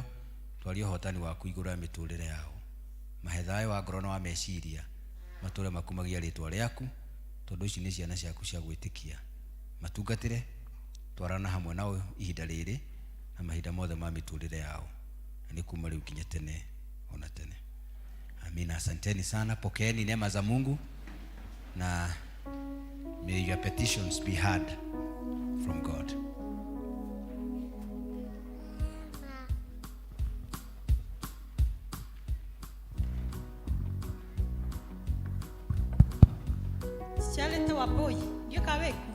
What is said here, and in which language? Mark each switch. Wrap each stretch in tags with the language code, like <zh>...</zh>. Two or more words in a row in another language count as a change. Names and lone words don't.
<ki>Twaria uhotani waku iguru ya miturire yao, mahe thayo wa ngoro na wa meciria, mature makumagia ritwa riaku, tondu ici ni ciana ciaku cia gwitikia. Matungatire, twarana hamwe nao ihinda riri na mahinda mothe ma miturire yao, na ni kuma riu nginya tene ona tene.</ki> <sw>Amina. Asanteni sana, pokeeni neema za Mungu, na</sw> <en>may your petitions be heard from God.</en> <sw>Charity wa boy, ndio kawe kuo.</sw>